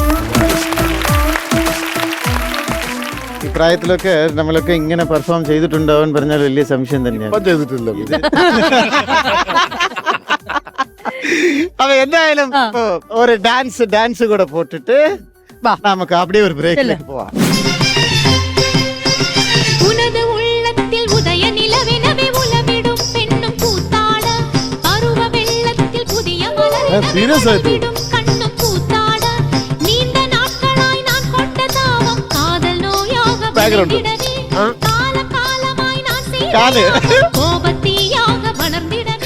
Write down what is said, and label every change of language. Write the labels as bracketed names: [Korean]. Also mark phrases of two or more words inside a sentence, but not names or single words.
[Malayalam] ഈ പ്രായത്തിലൊക്കെ നമ്മളൊക്കെ ഇങ്ങനെ പെർഫോം ചെയ്തിട്ടുണ്ടാവും പറഞ്ഞാൽ വലിയ സംശയം തന്നെയാണ്. ഇപ്പം ചെയ്തിട്ടില്ല. അപ്പൊ എന്തായാലും ഇപ്പൊ ഒരു ഡാൻസ് കൂടെ പോട്ടിട്ട് നമുക്ക് அப்படியே ഒരു ബ്രേക്കിലേക്ക് പോവാം. [Tamil] உனது உள்ளத்தில் உதய நிலவெனவே உலவிடும் பெண்ணும் கூத்தாட பருவ வெள்ளத்தில் புதிய மலரிடும் கண்ணும் கூத்தாட நீண்ட நாட்களாய் நான் கொண்ட தாவம் காதல் நோயாக வளர்ந்திடவே கால காலமாய் நான் செய்த கோபத்தீயாக வளர்ந்திடவே